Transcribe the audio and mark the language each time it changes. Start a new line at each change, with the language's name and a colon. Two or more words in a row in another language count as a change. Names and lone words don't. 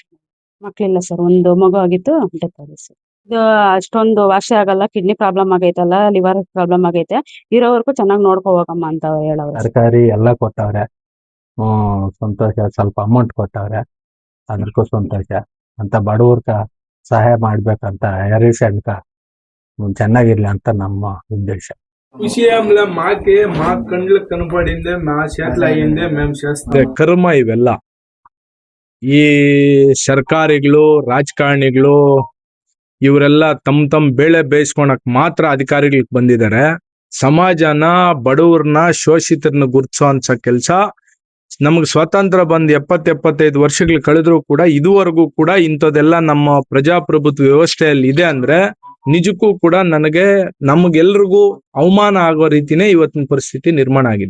Kannada: ಮಕ್ಳಿಲ್ಲ ಸರ್, ಒಂದು ಮಗು ಆಗಿತ್ತು, ಡೆತ್ ಆಗಿದೆ ಸರ್. ಇದು ಅಷ್ಟೊಂದು ವಾಸಿ ಆಗಲ್ಲ,
English: kidney problem
Kannada: ಆಗೈತಲ್ಲ,
English: liver problem
Kannada: ಆಗೈತೆ, ಇರೋವರೆಗೂ ಚೆನ್ನಾಗಿ ನೋಡ್ಕೊ ಹೋಗಮ್ಮ ಅಂತ ಹೇಳವ್ರೆ. ತರಕಾರಿ ಎಲ್ಲ ಕೊಟ್ಟವ್ರೆ. ಸಂತೋಷ. ಸ್ವಲ್ಪ ಅಮೌಂಟ್ ಕೊಟ್ಟವ್ರೆ, ಅದಕ್ಕೂ ಸಂತೋಷ. ಅಂತ ಬಡವ್ರಕ ಸಹಾಯ ಮಾಡ್ಬೇಕಂತ ಹರೀಶ್ ಅಣ್ಣ ಚೆನ್ನಾಗಿರ್ಲಿ ಅಂತ ನಮ್ಮ ఉద్దేశ.
Telugu: విషయంలో మా కండ్లకు కనపడిందే, మా చేతులు అయ్యిందే మేము చేస్తాం.
Kannada: ಕರ್ಮ ಇವೆಲ್ಲ. ಈ ಸರ್ಕಾರಿಗಳು, ರಾಜಕಾರಣಿಗಳು ಇವರೆಲ್ಲ ತಮ್ಮ ಬೇಳೆ ಬೇಯಿಸ್ಕೊಳಕ್ ಮಾತ್ರ ಅಧಿಕಾರಿಗಳಿಗೆ ಬಂದಿದ್ದಾರೆ. ಸಮಾಜನ, ಬಡವ್ರನ್ನ, ಶೋಷಿತರನ್ನ ಗುರುತಿಸೋ ಕೆಲಸ ನಮಗೆ ಸ್ವಾತಂತ್ರ್ಯ ಬಂದ್ 70-75 ವರ್ಷಗಳು ಕಳೆದ್ರೂ ಕೂಡ ಇದುವರೆಗೂ ಕೂಡ ಇಂಥದೆಲ್ಲ ನಮ್ಮ ಪ್ರಜಾಪ್ರಭುತ್ವ ವ್ಯವಸ್ಥೆಯಲ್ಲಿ ಇದೆ ಅಂದ್ರೆ ನಿಜಕ್ಕೂ ಕೂಡ ನಮಗೆಲ್ರಿಗೂ ಅವಮಾನ ಆಗೋ ರೀತಿನೇ ಇವತ್ತಿನ ಪರಿಸ್ಥಿತಿ ನಿರ್ಮಾಣ ಆಗಿದೆ.